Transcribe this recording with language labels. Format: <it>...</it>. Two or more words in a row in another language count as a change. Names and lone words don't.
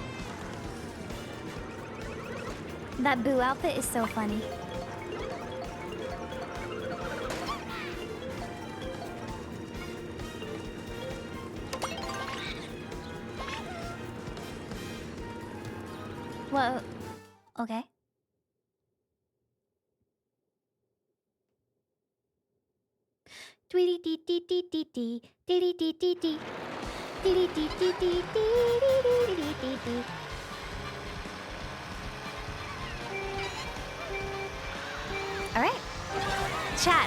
<en>That Boo outfit is so funny. Whoa. Okay. Tweety dee dee dee dee dee dee dee dee dee dee dee dee dee dee dee. All right, chat.</en>